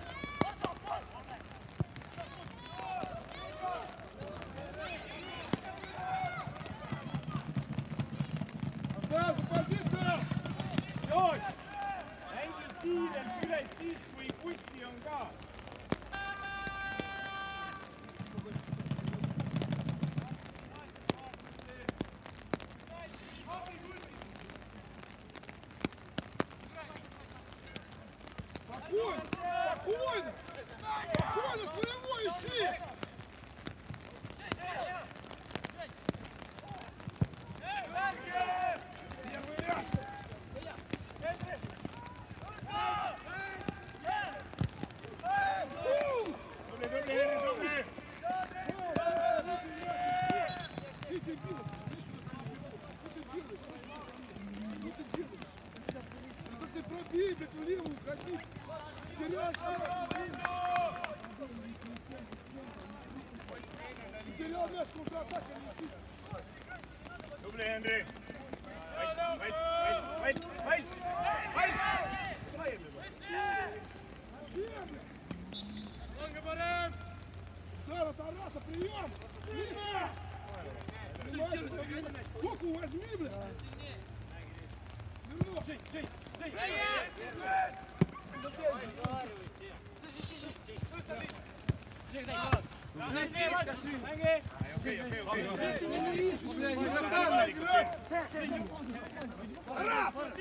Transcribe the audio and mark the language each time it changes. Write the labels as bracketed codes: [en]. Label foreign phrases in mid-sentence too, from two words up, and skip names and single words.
[ru] Назад, в позицию! [et] Joos! Mängi kiirelt üles siis, kui kusti on ka. [ru] Спокойно! Спокойно! Спокойно, своего ищи! Первый мяч! [et] Tubli, tubli, Henri, tubli! [ru] Ты дебил, что ты делаешь? Что ты делаешь? Да ты пробей эту левую, ходи! Теряешь мяч! потерял мяч, контратака неси. [en] Double, Henry. Wait. [ru] Удар от Тараса, прием! Близко! Понимаете? Коку возьми, бля! Вернул! Раз!